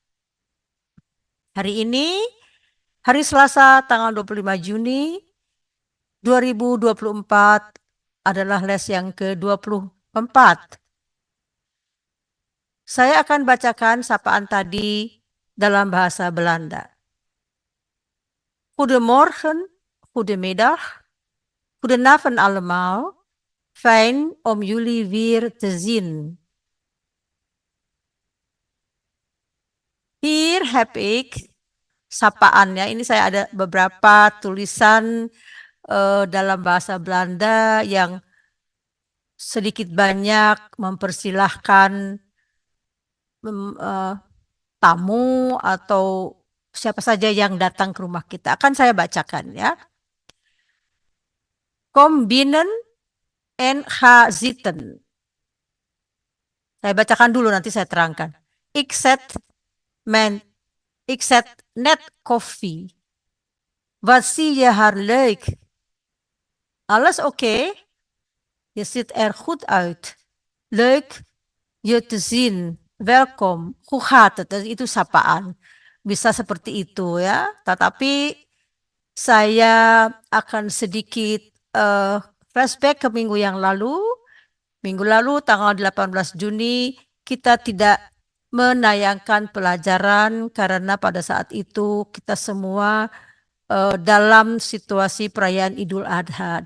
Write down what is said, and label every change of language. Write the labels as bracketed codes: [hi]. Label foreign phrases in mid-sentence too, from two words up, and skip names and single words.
[id] Hari ini, hari Selasa tanggal 25 Juni 2024 adalah les yang ke-24. Saya akan bacakan sapaan tadi dalam bahasa Belanda. [nl] Goedemorgen, goedemiddag, goedenavond allemaal. Fijn om jullie weer te zien. Hier heb ik sapaannya. [id] Ini saya ada beberapa tulisan dalam bahasa Belanda yang sedikit banyak mempersilahkan tamu atau siapa saja yang datang ke rumah kita. Akan saya bacakan ya. [nl] Kom binnen en ga zitten. [id] Saya bacakan dulu, nanti saya terangkan. [nl] Ik zet net koffie. Wat zie je haar leuk? Alles oké? Je ziet er goed uit. Leuk je te zien. Welkom. Hoe gaat het? [id] Itu sapaan. Bisa seperti itu ya. Tetapi saya akan sedikit flashback ke minggu yang lalu. Minggu lalu tanggal 18 Juni kita tidak menayangkan pelajaran karena pada saat itu kita semua dalam situasi perayaan Idul Adha.